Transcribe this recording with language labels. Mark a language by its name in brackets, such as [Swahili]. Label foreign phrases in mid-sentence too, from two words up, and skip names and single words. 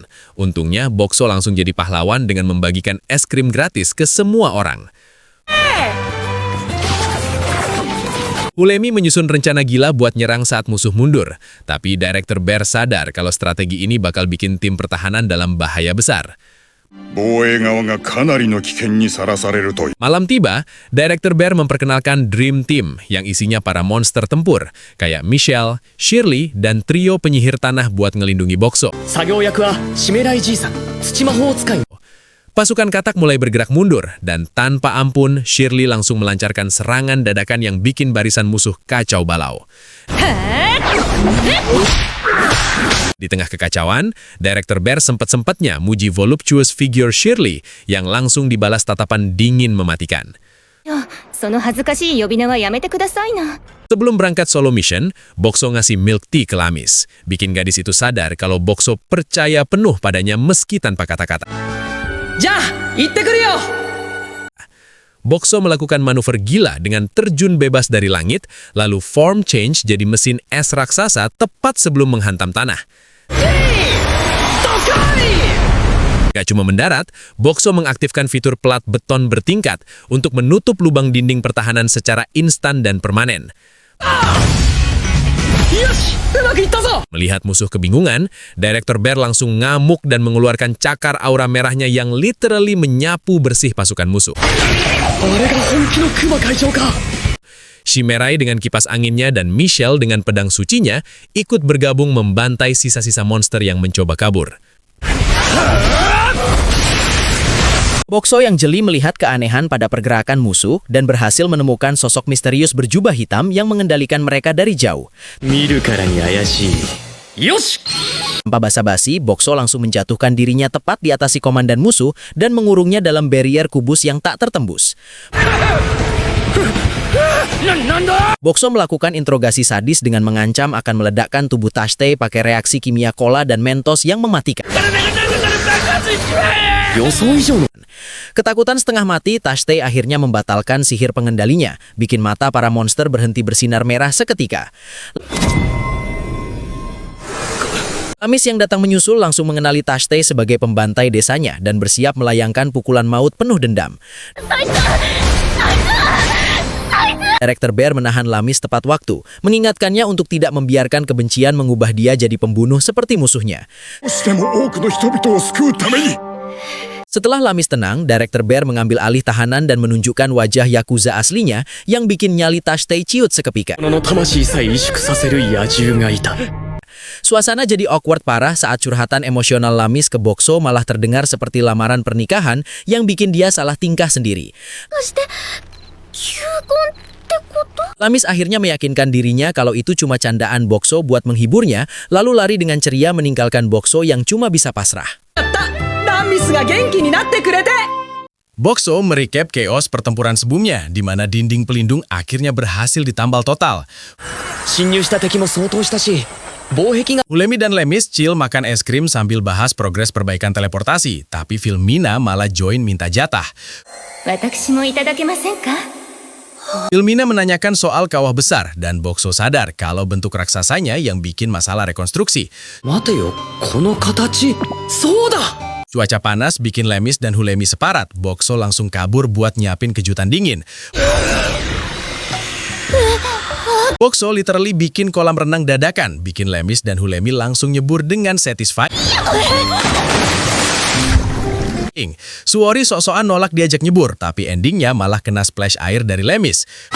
[Indonesian] Untungnya, Bokso langsung jadi pahlawan dengan membagikan es krim gratis ke semua orang. Hulemi menyusun rencana gila buat nyerang saat musuh mundur, tapi Director Bear sadar kalau strategi ini bakal bikin tim pertahanan dalam bahaya besar. [Japanese] 防衛側がかなりの危険にさらされると [Indonesian] Malam tiba, Director Bear memperkenalkan Dream Team yang isinya para monster tempur, kayak Michelle, Shirley, dan trio penyihir tanah buat ngelindungi Bokso. [Japanese] 作業役はシメライじいさん土魔法使い [Indonesian] Pasukan katak mulai bergerak mundur, dan tanpa ampun, Shirley langsung melancarkan serangan dadakan yang bikin barisan musuh kacau balau. Di tengah kekacauan, Director Bear sempat-sempatnya muji [English] voluptuous figure [Indonesian] Shirley yang langsung dibalas tatapan dingin mematikan. [Japanese] その恥ずかしい呼び名はやめてくださいな。 [Indonesian] Sebelum berangkat [English] solo mission, [Indonesian] Bokso ngasih [English] milk tea [Indonesian] ke Lamis, bikin gadis itu sadar kalau Bokso percaya penuh padanya meski tanpa kata-kata. [Japanese] じゃあ行ってくるよ [Indonesian] Bokso melakukan manuver gila dengan terjun bebas dari langit, lalu [English] form change [Indonesian] jadi mesin es raksasa tepat sebelum menghantam tanah. Gak cuma mendarat, Bokso mengaktifkan fitur pelat beton bertingkat untuk menutup lubang dinding pertahanan secara instan dan permanen. [Japanese] よしうまくいったぞ [Indonesian] Melihat musuh kebingungan, Director Bear langsung ngamuk dan mengeluarkan cakar aura merahnya yang literally menyapu bersih pasukan musuh. [Japanese] あれが本気のクマ会長か [Indonesian] Shimerai dengan kipas anginnya dan Michelle dengan pedang sucinya ikut bergabung membantai sisa-sisa monster yang mencoba kabur. Bokso yang jeli melihat keanehan pada pergerakan musuh dan berhasil menemukan sosok misterius berjubah hitam yang mengendalikan mereka dari jauh. [Japanese] 見るからに怪しいよし [Indonesian] Tanpa basa-basi, Bokso langsung menjatuhkan dirinya tepat di atas si komandan musuh dan mengurungnya dalam barrier kubus yang tak tertembus. Bokso melakukan interogasi sadis dengan mengancam akan meledakkan tubuh Tashte pakai reaksi kimia cola dan Mentos yang mematikan. [Japanese] 予想以上の [Indonesian] Ketakutan setengah mati, Tashte akhirnya membatalkan sihir pengendalinya, bikin mata para monster berhenti bersinar merah seketika. Lamis yang datang menyusul langsung mengenali Tashte sebagai pembantai desanya dan bersiap melayangkan pukulan maut penuh dendam. Director Bear menahan Lamis tepat waktu, mengingatkannya untuk tidak membiarkan kebencian mengubah dia jadi pembunuh seperti musuhnya. [Japanese] しても多くの人々を救うために [Indonesian] Setelah Lamis tenang, Director Bear mengambil alih tahanan dan menunjukkan wajah Yakuza aslinya yang bikin nyali Tashte ciut seketika. [Japanese] 者の魂さえ萎縮させる野獣がいた [Indonesian] Suasana jadi awkward parah saat curhatan emosional Lamis ke Bokso malah terdengar seperti lamaran pernikahan yang bikin dia salah tingkah sendiri. [Japanese] そして求婚ってこと？ [Indonesian] Lamis akhirnya meyakinkan dirinya kalau itu cuma candaan Bokso buat menghiburnya, lalu lari dengan ceria meninggalkan Bokso yang cuma bisa pasrah. [Japanese] ラミスが元気になってくれて [Indonesian] Bokso merecap chaos pertempuran sebelumnya, di mana dinding pelindung akhirnya berhasil ditambal total. [Japanese] 侵入した敵も相当したし防壁が [Indonesian] Hulemi dan Lemis chill makan es krim sambil bahas progres perbaikan teleportasi, tapi Filmina malah join minta jatah. [Japanese] 私もいただけませんか？ [Indonesian] Filmina menanyakan soal kawah besar, dan Bokso sadar kalau bentuk raksasanya yang bikin masalah rekonstruksi. [Japanese] 待てよこの形そうだ [Indonesian] Cuaca panas bikin Lemis dan Hulemi separat. Bokso langsung kabur buat nyiapin kejutan dingin. Bokso literally bikin kolam renang dadakan, bikin Lemis dan Hulemi langsung nyebur dengan satisfied. Suori sok-sokan nolak diajak nyebur, tapi endingnya malah kena splash air dari Lemis.